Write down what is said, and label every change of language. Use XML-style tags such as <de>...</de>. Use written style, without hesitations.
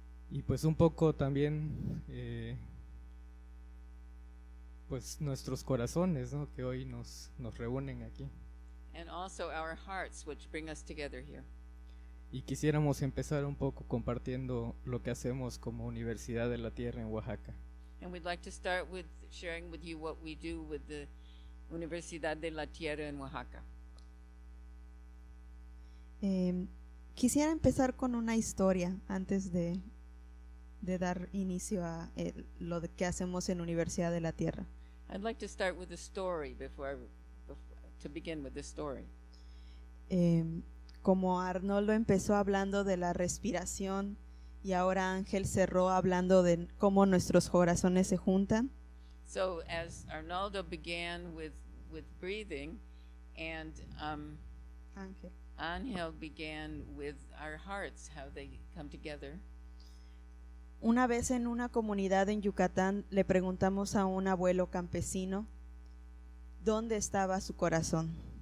<es>y pues un poco también pues nuestros corazones, ¿no? Que hoy nos reúnen aquí.</es> <en>And also our hearts, which bring us together here.</en> <es>Y quisiéramos empezar un poco compartiendo lo que hacemos como Universidad de la Tierra en Oaxaca.</es> <en>And we'd like to start with sharing with you what we do with the Universidad de la Tierra en Oaxaca.</en> <es>Quisiera empezar con una historia antes de dar inicio a lo que hacemos en Universidad de la Tierra.</es> <en>I'd like to start with a story to begin with the story.</en> <es>Como Arnoldo empezó hablando de la respiración y ahora Ángel cerró hablando de cómo nuestros corazones se juntan.</es> <en>So as Arnaldo began with breathing, and Ángel. Angel began with our hearts, how they come together.</en> <es>Una vez en una comunidad en Yucatán le preguntamos a un abuelo campesino dónde estaba su corazón.</es>